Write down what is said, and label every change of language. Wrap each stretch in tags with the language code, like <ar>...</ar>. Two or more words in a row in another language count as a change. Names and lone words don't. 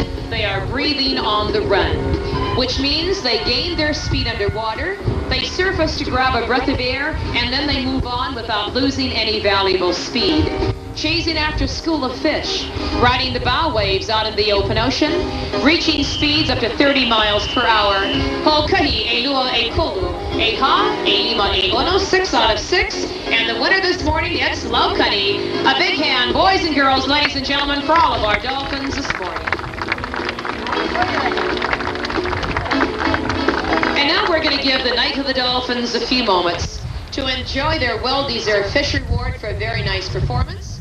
<en>They are breathing on the run, which means they gain their speed underwater, they surface to grab a breath of air, and then they move on without losing any valuable speed. chasing after a school of fish, riding the bow waves out in the open ocean, reaching speeds up to 30 miles per hour.</en> <haw>Hokahi, e lua, e kolu, e ha, e lima, e ono,</haw> <en>6 out of 6. And the winner this morning, it's Laukani. A big hand, boys and girls, ladies and gentlemen, for all of our Dolphins this morning. And now we're going to give the Knight of the Dolphins a few moments to enjoy their well-deserved fish reward for a very nice performance.</en>